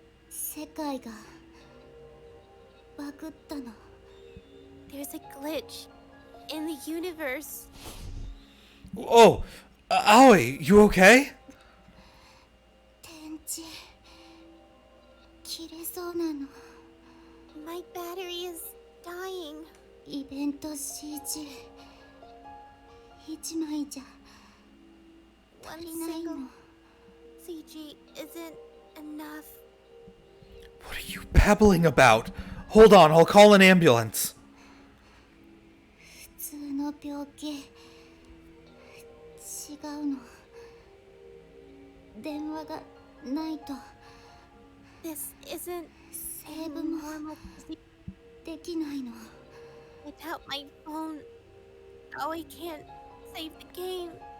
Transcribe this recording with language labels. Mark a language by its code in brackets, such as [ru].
[ja] 世界がバグったの [en] There's a glitch in the universe. Oh! Aoi, you okay? [ja] 電池切れそうなの [en] My battery is dying. [ja] イベント CG 一枚じゃ足りないの [en] CG isn't enough. What are you babbling about? Hold on, I'll call an ambulance. [ja] 普通の病気違うの電話がないと [en] This isn't [ja] セーブもできないの [en] Without my phone, Aoi can't save the game.